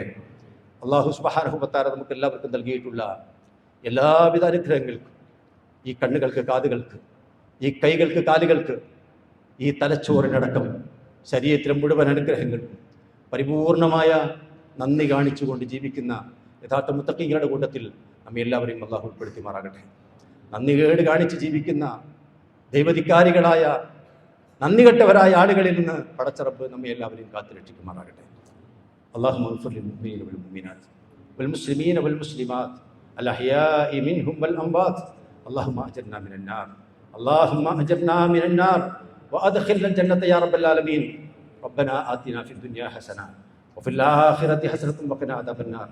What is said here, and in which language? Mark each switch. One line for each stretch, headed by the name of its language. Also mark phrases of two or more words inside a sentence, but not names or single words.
Arabic: الله سبحانه وتعالى
Malayalam: നമുക്ക് എല്ലാവർക്കും നൽകിയിട്ടുള്ള എല്ലാവിധ അനുഗ്രഹങ്ങൾക്കും, ഈ കണ്ണുകൾക്ക്, കാതുകൾക്ക്, ഈ കൈകൾക്ക്, കാലുകൾക്ക്, ഈ തലച്ചോറിനടക്കം ശരീരത്തിലെ മുഴുവൻ അനുഗ്രഹങ്ങൾക്കും പരിപൂർണമായ നന്ദി കാണിച്ചുകൊണ്ട് ജീവിക്കുന്ന യഥാർത്ഥ മുത്തഖീങ്ങളുടെ കൂട്ടത്തിൽ നമ്മെ എല്ലാവരെയും അല്ലാഹു ഉൾപ്പെടുത്തിമാറാകട്ടെ. നന്ദികേട് കാണിച്ച് ജീവിക്കുന്ന ദൈവധികാരികളായ, നന്ദികെട്ടവരായ ആളുകളിൽ നിന്ന് പടച്ച റബ്ബ് നമ്മെ എല്ലാവരെയും കാത്തുരക്ഷിക്കുമാറാകട്ടെ.
Arabic: اللهم اغفر للمؤمنين والمؤمنات والمسلمين والمسلمات الأحياء منهم والأموات. اللهم أجرنا من النار، اللهم أجرنا من النار وأدخلنا الجنة يا رب العالمين. ربنا آتنا في الدنيا حسنة وفي الآخرة حسنة وقنا عذاب النار.